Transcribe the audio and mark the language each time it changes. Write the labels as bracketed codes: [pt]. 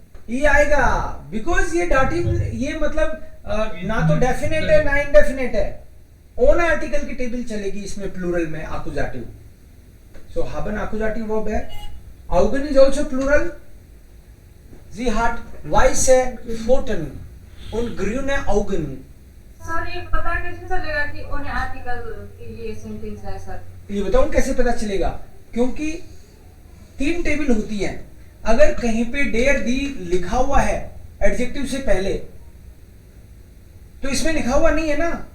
[hi] ये आएगा बिकॉज ये डाटिव, ये मतलब ना तो डेफिनेट है ना इंडेफिनेट है। ओन आर्टिकल की टेबल चलेगी इसमें प्लूरल में आकुजाटिव। सो haben आकुजाटिव वर्ब है। [en] Augen is also plural. [de] Sie hat weiße Pfoten und grüne Augen। [hi] Sir ये पता कैसे चलेगा कि उन आर्टिकल के लिए सेंटेंस है सर? ये बताऊं कैसे पता चलेगा, क्योंकि 3 टेबल होती हैं। अगर कहीं पे डेयर दी लिखा हुआ है एडजेक्टिव से पहले, तो इसमें लिखा हुआ नहीं है ना।